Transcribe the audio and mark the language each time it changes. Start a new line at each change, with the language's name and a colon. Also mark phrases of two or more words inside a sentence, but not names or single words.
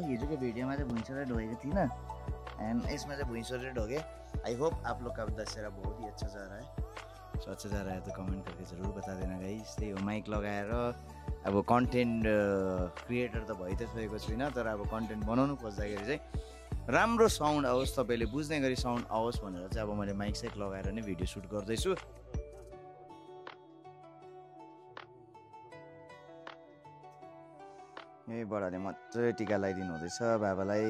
Nepali: हिजोको भिडियोमा चाहिँ भुइँसरै ढोगेको थिइनँ एन्ड यसमा चाहिँ भुइँसरै ढोगेँ।
English: I hope
Hindi: आप लोग का दशहरा बहुत ही अच्छा जा रहा है। सो अच्छा जा रहा है तो कमेंट करके ज़रूर बता देना गाइस।
Nepali: त्यही हो माइक लगाएर अब
English: content creator
Nepali: त भइ त सकेको छुइनँ, तर अब कन्टेन्ट बनाउनु खोज्दाखेरि चाहिँ राम्रो साउन्ड आओस्, तपाईँले बुझ्ने गरी साउन्ड आओस् भनेर चाहिँ अब मैले
English: mic set
Nepali: लगाएर नै भिडियो सुट गर्दैछु। यही बडाले मजाले टिका लगाइदिनु हुँदैछ बाबालाई।